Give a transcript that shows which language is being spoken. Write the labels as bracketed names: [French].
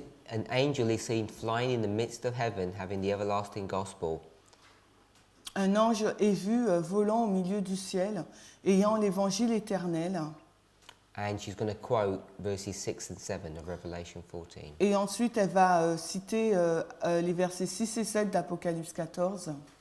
[English] An angel is seen flying in the midst of heaven, having the everlasting gospel. [French] Un ange est vu volant au milieu du ciel, ayant l'évangile éternel. [English] And she's going to quote verses 6 and 7 of Revelation 14. [French] Et ensuite, elle va citer les versets 6 et 7 d'Apocalypse 14.